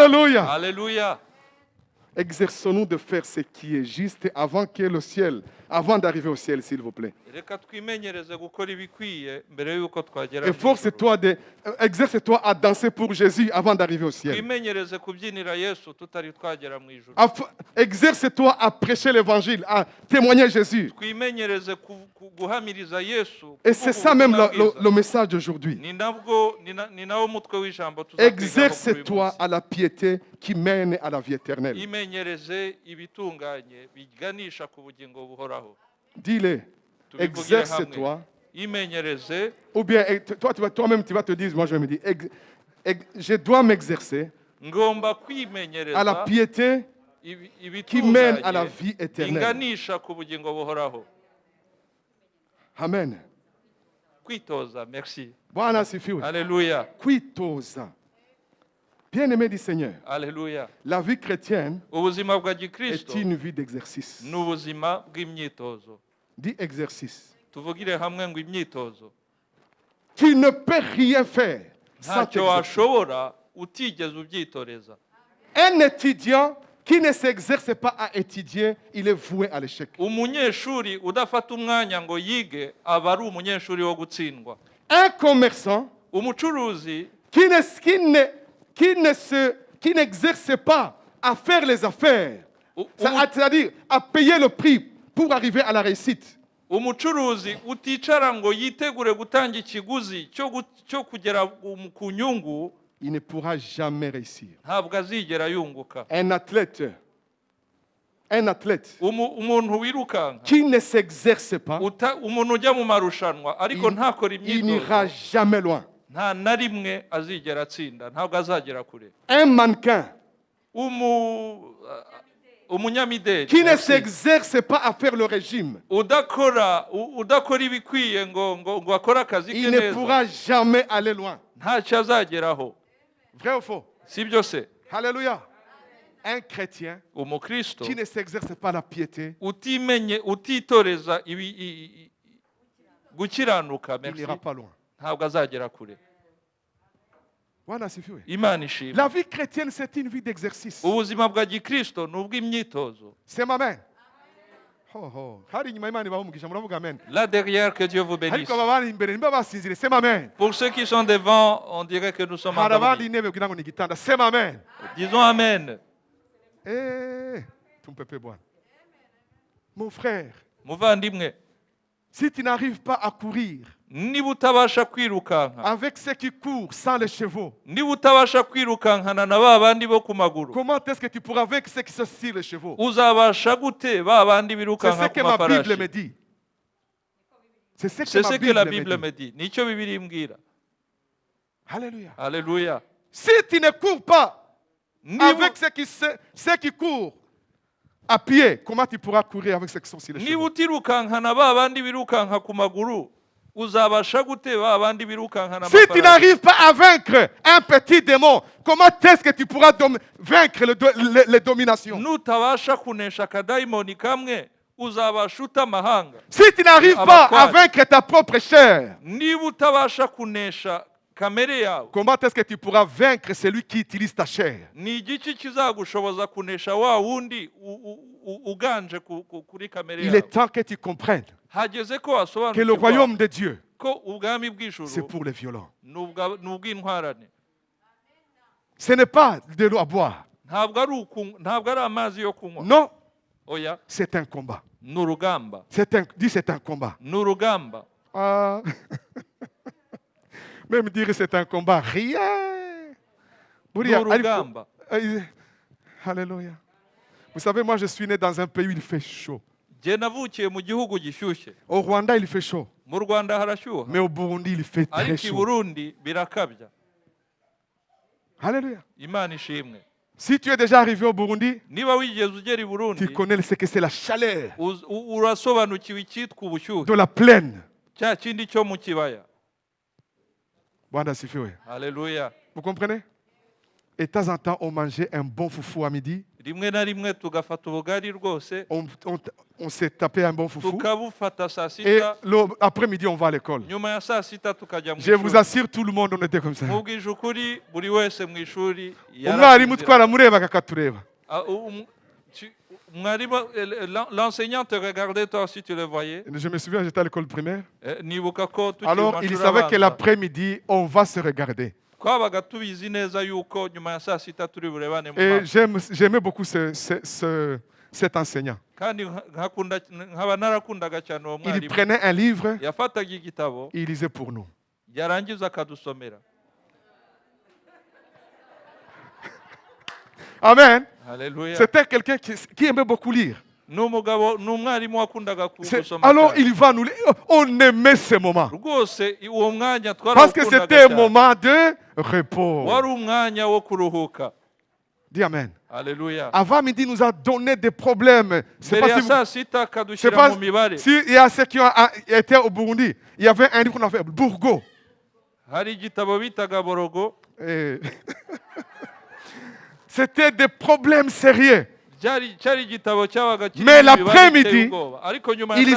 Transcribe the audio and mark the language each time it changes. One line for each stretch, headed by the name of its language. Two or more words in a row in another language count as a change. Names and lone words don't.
French: Alléluia. Alléluia. Exerçons-nous de faire ce qui est juste avant d'arriver au ciel, s'il vous plaît.
Kinyarwanda: Reka twimenyereze gukora ibikwiye mbere y'uko twagera mu ijuru.
French: Exerce-toi à danser pour Jésus avant d'arriver au ciel.
Kinyarwanda: Twimenyereze kubyinira Yesu tutari twagera mu ijuru.
French: Exerce-toi à prêcher l'évangile, à témoigner Jésus.
Kinyarwanda: Twimenyereze guhamiriza Yesu.
French: Et c'est ça même le message d'aujourd'hui.
Kinyarwanda: Ni nawo mutwe w'ijambo
French: Exerce-toi à la piété qui mène à la vie éternelle.
Kinyarwanda: Imenyereze ibitunganye biganisha ku bugingo buhoraho.
French: Dis-le. Exerce-toi.
Kinyarwanda: Imenyereze.
French: Ou bien toi-même tu vas te dire, moi je vais me dire, je dois m'exercer
Kinyarwanda: Ngomba kwimenyereza
French: à la piété qui mène à la vie éternelle.
Kinyarwanda: Biganisha ku bugingo buhoraho. Amen. Kwitoza, merci.
Swahili: Bwana asifiwe.
French: Alléluia. Kwitoza. Bien-aimé du Seigneur. Alléluia. La vie chrétienne
Kinyarwanda: Ubuzima bwa
French: est
Kinyarwanda: Gikristo
French: une vie d'exercice.
Kinyarwanda: n'ubuzima bw'imyitozo.
French: Dis exercice.
Kinyarwanda: Tuvugire hamwe ngo imyitozo.
French: Tu ne peux rien faire sans
Kinyarwanda: Ntacyo
French: t'exercer.
Kinyarwanda: washobora utigeze ubyitoreza.
French: Un étudiant qui ne s'exerce pas à étudier, il est voué à l'échec.
Kinyarwanda: Umunyeshuri udafata umwanya ngo yige aba ari umunyeshuri wo gutsindwa.
French: Un commerçant
Kinyarwanda: Umucuruzi
French: qui n'exerce pas à faire les affaires, c'est-à-dire à payer le prix pour arriver à la réussite.
Kinyarwanda: Umucuruzi uticara ngo yitegure gutanga ikiguzi cyo kugera ku nyungu,
French: il ne pourra jamais réussir.
Kinyarwanda: ntabwo azigera yunguka.
French: Un athlète
Kinyarwanda: Umuntu wirukanka
French: qui ne s'exerce pas,
Kinyarwanda: umuntu ujya mu marushanwa ariko ntakora
French: il n'ira
Kinyarwanda: imyitozo,
French: jamais loin.
Kinyarwanda: nta na rimwe azigera atsinda, ntabwo azagera kure.
French: Un mannequin
Kinyarwanda: umunyamideli
French: qui ne s'exerce pas à faire le régime,
Kinyarwanda: udakora ibikwiye ngo akore akazi
French: il
Kinyarwanda: ke
French: ne
Kinyarwanda: neza,
French: pourra jamais aller loin.
Kinyarwanda: ntacyo azageraho.
French: Vrai ou faux?
Kinyarwanda: Si byo se?
French: Alléluia. Un chrétien
Kinyarwanda: Umukristo
French: qui ne s'exerce pas la piété,
Kinyarwanda: utitoreza gukiranuka,
French: il n'ira pas loin.
Kinyarwanda: ntabwo azagera kure.
Swahili: Bwana asifiwe.
Kinyarwanda: Imana ishimwe.
French: La vie chrétienne, c'est une vie d'exercice.
Kinyarwanda: Ubuzima bwa Gikristo ni ubw'imyitozo.
French: C'est ma main.
Kinyarwanda: Hari inyuma y'Imana ibaha muravuga amen.
French: Là derrière, que Dieu vous bénisse.
Kinyarwanda: Ariko abari imbere niba basinzire,
French: c'est ma main. Pour ceux qui sont devant, on dirait que nous sommes
Kinyarwanda: Hari abandi
French: endormis.
Kinyarwanda: intebe kugira ngo ni igitanda,
French: c'est ma main. Disons Amen.
Swahili: Tumpepe Bwana.
French: Mon frère,
Kinyarwanda: Muvandimwe,
French: si tu n'arrives pas à courir
Kinyarwanda: niba utabasha kwirukanka,
French: avec ceux qui courent sans les chevaux,
Kinyarwanda: niba utabasha kwirukankana na ba bandi bo ku maguru,
French: comment est-ce que tu pourras vaincre ceux qui sont sur les chevaux?
Kinyarwanda: uzabasha gute ba bandi
French: C'est
Kinyarwanda: birukanka
French: ce
Kinyarwanda: ku
French: que ma Bible me
Kinyarwanda: mafarashi?
French: dit. C'est ce C'est ce que la que Bible ma Bible me me dit. dit.
Kinyarwanda: Nicyo Bibiliya imbwira.
French: Alléluia. Alléluia. Si tu ne cours pas
Kinyarwanda: Niba
French: avec ceux qui courent à pied, comment tu pourras courir avec ceux qui sont sur les
Kinyarwanda: niba
French: chevaux?
Kinyarwanda: utirukankana ba bandi birukanka ku maguru, uzabasha gute ba bandi birukankana
French: Si tu n'arrives pas à vaincre un petit démon, comment est-ce que tu pourras vaincre les dominations?
Kinyarwanda: nutabasha kunesha akadayimoni kamwe, uzabasha ute amahanga?
French: Si tu n'arrives pas à vaincre ta propre chair,
Kinyarwanda: Niba utabasha kunesha kamere yawe,
French: comment est-ce que tu pourras vaincre celui qui utilise ta chair?
Kinyarwanda: ni igiki kizagushoboza kunesha wa wundi uganje kuri kamere
French: Il est
Kinyarwanda: yawe?
French: temps que tu comprennes
Kinyarwanda: Hageze ko
French: que le
Kinyarwanda: wasobanukirwa
French: royaume de Dieu,
Kinyarwanda: ko ubwami
French: c'est
Kinyarwanda: bw'ijuru
French: pour les violents.
Kinyarwanda: ni ubw'intwarane.
French: Ce n'est pas de l'eau à boire.
Kinyarwanda: Ntabwo ari amazi yo kunywa.
French: Non,
Kinyarwanda: Oya,
French: c'est un combat.
Kinyarwanda: ni urugamba.
French: Dis c'est un combat.
Kinyarwanda: Ni urugamba. Ah.
French: Même dire c'est un combat, rien.
Kinyarwanda: Ni urugamba.
French: Alléluia. Vous savez, moi je suis né dans un pays où il fait chaud.
Kinyarwanda: Jye navukiye mu gihugu gishyushye.
French: Au Rwanda, il fait chaud.
Kinyarwanda: Mu Rwanda harashyuha.
French: Mais au Burundi, il fait très
Kinyarwanda: Ariko i
French: chaud.
Kinyarwanda: Burundi birakabya.
French: Alléluia.
Kinyarwanda: Imana ishimwe.
French: Si tu es déjà arrivé au Burundi,
Kinyarwanda: Niba wigeze ugera i Burundi,
French: tu connais ce que c'est la chaleur
Kinyarwanda: urasobanukiwe icyitwa ubushyuhe.
French: de la plaine.
Kinyarwanda: Cya kindi cyo mu kibaya.
Swahili: Bwana asifiwe.
French: Alléluia. Vous comprenez? Et de temps en temps, on mangeait un bon foufou à midi.
Kinyarwanda: rimwe na rimwe tugafata ubugari rwose
French: On s'est tapé un bon foufou.
Kinyarwanda: tukabufata saa
French: Et
Kinyarwanda: sita
French: l'après-midi, on va à l'école.
Kinyarwanda: nyuma ya saa sita tukajya mu
French: Je vous
Kinyarwanda: ishuri
French: assure, tout le monde, on était comme ça.
Kinyarwanda: mubwije ukuri buri wese mu ishuri Umwarimu twaramurebaga akatureba.
French: L'enseignant te regardait toi si tu le voyais. Je me souviens, j'étais à l'école primaire.
Kinyarwanda: Nibuka ko tukiri mu
French: Alors, il
Kinyarwanda: mashuri
French: savait que
Kinyarwanda: abanza
French: l'après-midi, on va se regarder.
Kinyarwanda: twabaga tubizi neza yuko nyuma ya saa sita turi burebane mu
French: Et
Kinyarwanda: maso
French: j'aimais beaucoup cet enseignant.
Kinyarwanda: kandi nkaba narakundaga cyane uwo
French: Il
Kinyarwanda: mwarimu
French: prenait un livre,
Kinyarwanda: yafataga igitabo
French: il lisait pour nous.
Kinyarwanda: yarangiza akadusomera. Amen. Haleluya.
French: C'était quelqu'un qui aimait beaucoup lire.
Kinyarwanda: N'umugabo n'umwarimu wakundaga gusoma
French: Alors,
Kinyarwanda: cyane.
French: il va nous lire. On aimait ce moment.
Kinyarwanda: Rwose uwo mwanya
French: Parce que c'était
Kinyarwanda: twarawukundaga
French: un
Kinyarwanda: cyane.
French: moment de repos.
Kinyarwanda: wari umwanya wo kuruhuka.
French: Dis Amen.
Kinyarwanda: Haleluya.
French: Avant midi, nous a donné des problèmes. C'est
Kinyarwanda: mbere
French: pas
Kinyarwanda: ya
French: si
Kinyarwanda: saa sita
French: c'est
Kinyarwanda: akadushyira
French: pas
Kinyarwanda: mu mibare.
French: si il y a ceux qui ont été au Burundi. Il y avait un livre qu'on appelait Bourgo.
Kinyarwanda: hari igitabo bitaga borogo
French: Et c'était des problèmes sérieux.
Kinyarwanda: cyari igitabo cyabaga kirimo
French: Mais
Kinyarwanda: imibare
French: l'après-midi,
Kinyarwanda: iteye ubwoba. Ariko nyuma ya